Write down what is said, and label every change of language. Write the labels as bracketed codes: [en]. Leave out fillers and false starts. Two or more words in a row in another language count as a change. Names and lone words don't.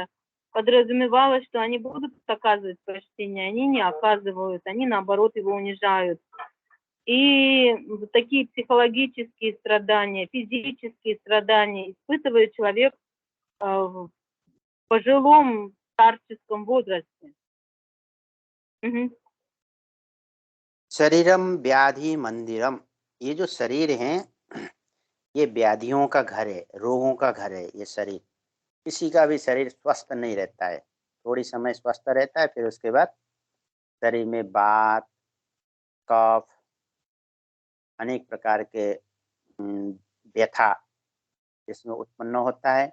[ru] Подразумевалось, что они будут оказывать почтение, они не оказывают, они наоборот его унижают. И такие психологические страдания, физические страдания испытывает человек в пожилом старческом возрасте. [sa] शरीरम व्याधि मंदिरम, [hi] ये जो शरीर है ये व्याधियों का घर है, रोगों का घर है। ये शरीर, किसी का भी शरीर स्वस्थ नहीं रहता है। थोड़ी समय स्वस्थ रहता है, फिर उसके बाद शरीर में वात, कफ, अनेक प्रकार के व्यथा इसमें उत्पन्न होता है।